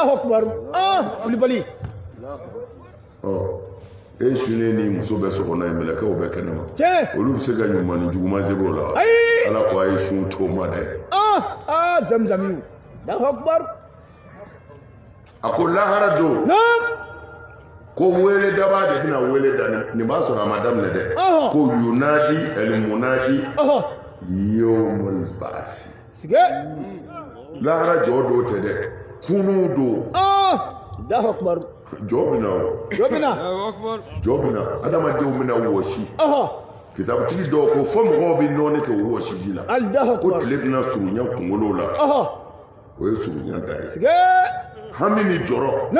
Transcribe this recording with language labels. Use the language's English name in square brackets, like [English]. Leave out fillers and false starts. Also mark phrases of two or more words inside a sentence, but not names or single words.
[Bambara] e sunnen ni muso bɛ so kɔnɔ ye mɛlɛkɛw bɛ kɛnɛma olu bɛ se ka ɲuman ni juguman se b'o la Ala ko a ye sun to ma dɛ [Arabic] zamzamiw الله أكبر [Bambara] a ko lahara don ko wele daba de bɛna wele da nin b'a sɔrɔ a ma daminɛ dɛ ko [Arabic] ينادي منادي يوم البعث [Bambara] lahara jɔ don tɛ dɛ kunu don [Arabic] الله أكبر [Bambara] jɔ bɛna adamadenw bɛna wɔsi kitabutigi dɔw ko fɔ mɔgɔw bɛ nɔɔni kɛ o wɔsi ji la ko tile bɛna surunya kunkolo la o ye surunya da ye hami ni jɔrɔ